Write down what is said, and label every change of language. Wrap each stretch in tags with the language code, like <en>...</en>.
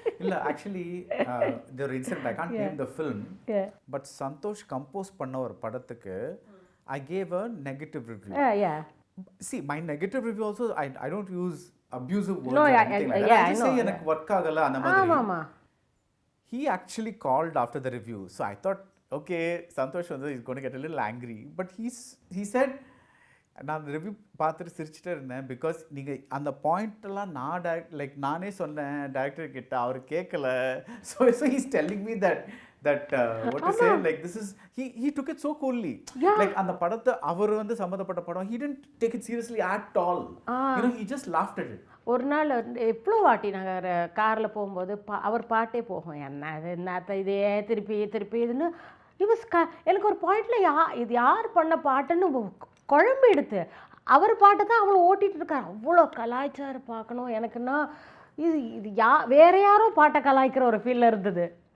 <en>இல்லை ஆக்சுவலி ஒரு incident, I can't name the film, but Santhosh compose</en> <ta>பண்ண ஒரு படத்துக்கு</ta> <en>I gave a negative review. See, my negative review also, I don't use abusive words or anything like that. I just say</en> <ta>எனக்கு work ஆகல அந்த மாதிரி.</ta> <en>He actually called after the review. So I thought, okay, Santhosh is going to get a little angry. But he said,</en> <ta>நான் அந்த review பார்த்துட்டு சிரிச்சுட்டே இருந்தேன், because நீங்கள் அந்த பாயிண்ட்டெல்லாம் நானே சொன்னேன் டைரக்டர் கிட்ட, அவர் கேட்கல.</ta> <en>So he's telling me that that what to say, like this is he took it so coolly. Like</en> <ta>அந்த படத்தை அவர் வந்து சம்மந்தப்பட்ட படம்,</ta> <en>he didn't take it seriously at all. He just laughed at it.</en> <ta>ஒரு நாள் எவ்வளோ வாட்டி நாங்கள் காரில் போகும்போது அவர் பாட்டே போகும், என்னத்த இதே திருப்பி இதுன்னு. எனக்கு ஒரு பாயிண்டில் இது யார் பண்ண பாட்டுன்னு குழம்பு எடுத்து அவர் பாட்டை தான் அவ்வளோ ஓட்டிகிட்டு இருக்கார். அவ்வளோ கலாய்ச்சார் பார்க்கணும். எனக்குன்னா இது வேற யாரோ பாட்டை கலாய்க்கிற ஒரு ஃபீலில் இருந்தது.</ta>